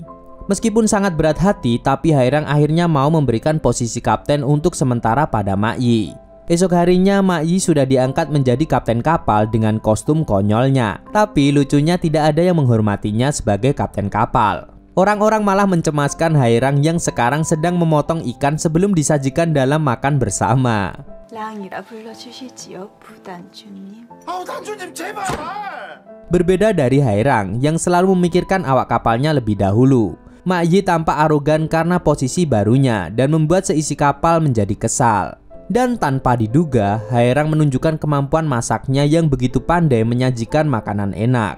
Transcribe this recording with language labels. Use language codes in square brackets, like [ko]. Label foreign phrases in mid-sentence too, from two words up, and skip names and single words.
[id] Meskipun sangat berat hati, tapi Hairang akhirnya mau memberikan posisi kapten untuk sementara pada Ma Yi. Esok harinya Ma Yi sudah diangkat menjadi kapten kapal dengan kostum konyolnya. Tapi lucunya tidak ada yang menghormatinya sebagai kapten kapal. Orang-orang malah mencemaskan Hairang yang sekarang sedang memotong ikan sebelum disajikan dalam makan bersama. [ko] 랑이라 불러주시지요, 부단주님. 단주님 제발! [id] Berbeda dari Hairang yang selalu memikirkan awak kapalnya lebih dahulu, Ma Yi tampak arogan karena posisi barunya dan membuat seisi kapal menjadi kesal. Dan tanpa diduga, Hairang menunjukkan kemampuan masaknya yang begitu pandai menyajikan makanan enak.